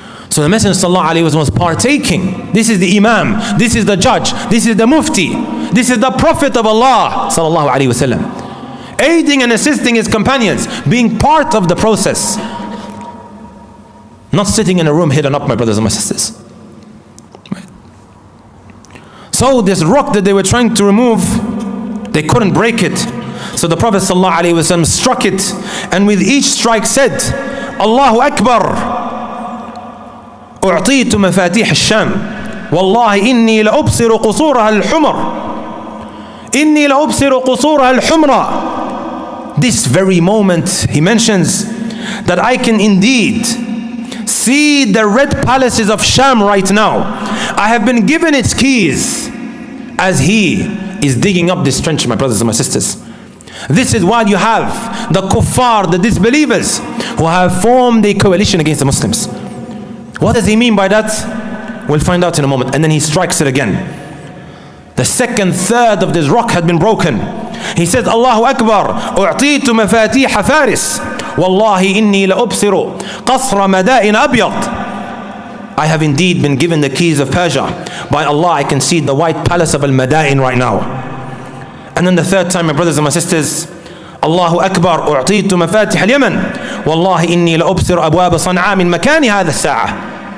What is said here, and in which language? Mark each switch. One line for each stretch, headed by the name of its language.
English: So the Messenger sallallahu alaihi wasallam was partaking. This is the Imam, this is the judge, this is the Mufti, this is the Prophet of Allah sallallahu alaihi wasallam, aiding and assisting his companions, being part of the process, not sitting in a room hidden up, my brothers and my sisters. So this rock that they were trying to remove, they couldn't break it. So the Prophet sallallahu alaihi wasallam struck it, and with each strike said, Allahu Akbar.
Arabic: أعطيت مفاتيح الشام والله إني لأبصر قصورها الحمر إني لأبصر قصورها الحمر.
English: This very moment he mentions that I can indeed see the red palaces of Sham right now. I have been given its keys, as he is digging up this trench, my brothers and my sisters. This is why you have the kuffar, the disbelievers, who have formed a coalition against the Muslims. What does he mean by that? We'll find out in a moment. And then he strikes it again. The second third of this rock had been broken. He says,
Arabic: Allahu Akbar, أعطيت مفاتيح فارس والله إني لأبصر قصر مدائن أبيض.
English: I have indeed been given the keys of Persia. By Allah, I can see the white palace of Al-Madain right now. And then the third time, my brothers and my sisters, Allahu Akbar,
Arabic: أعطيت مفاتيح اليمن والله إني لأبصر أبواب صنعاء من مكان هذا الساعة.